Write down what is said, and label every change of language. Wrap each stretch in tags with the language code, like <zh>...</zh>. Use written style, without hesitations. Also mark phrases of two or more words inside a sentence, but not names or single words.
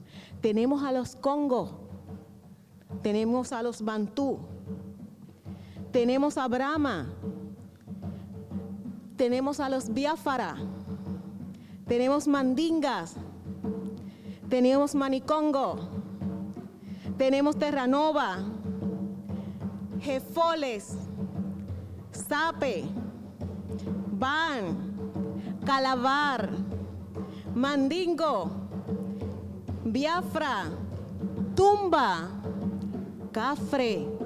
<es>Tenemos a los Congo, tenemos a los Bantú, tenemos a Brahma, tenemos a los Biafara, tenemos Mandingas, tenemos Manicongo, tenemos Terranova, Jefoles, Sape, Ban, Calabar, Mandingo, Biafra, Tumba, Cafre,</es>